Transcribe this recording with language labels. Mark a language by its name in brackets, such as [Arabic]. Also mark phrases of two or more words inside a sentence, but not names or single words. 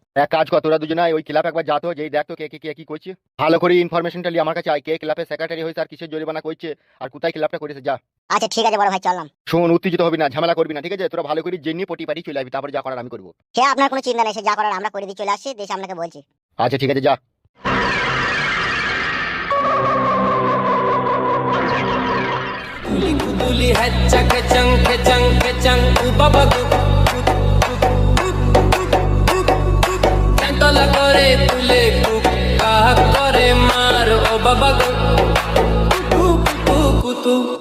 [Bangla] এক কাজ কর, তোরা দুজনে ওই ক্লাব একবার যাতো, যেই দেখতো কে কি করছে, ভালো করে ইনফরমেশনটা নিয়ে আমার কাছে আয়, কে ক্লাবের সেক্রেটারি হয়েছে আর কিসের জরিমানা করছে আর কোথায় ক্লাবটা করেছে, যা। আচ্ছা ঠিক আছে বড় ভাই, চললাম। শোন, উত্তেজিত হবি না, ঝামেলা করবি না, ঠিক আছে? তোরা ভালো করে জেনে পটি পাটি চলে আসবি, তারপরে যা করার আমি করবো। সে আপনার কোনো চিন্তা নেই, সে যা করার আমরা করে দিয়ে চলে আসছি, দেশে আপনাকে বলছি। আচ্ছা ঠিক আছে, যা। Kuduli hecca kecang ubaba Tantola kore tule kaha kore mar o baba kutu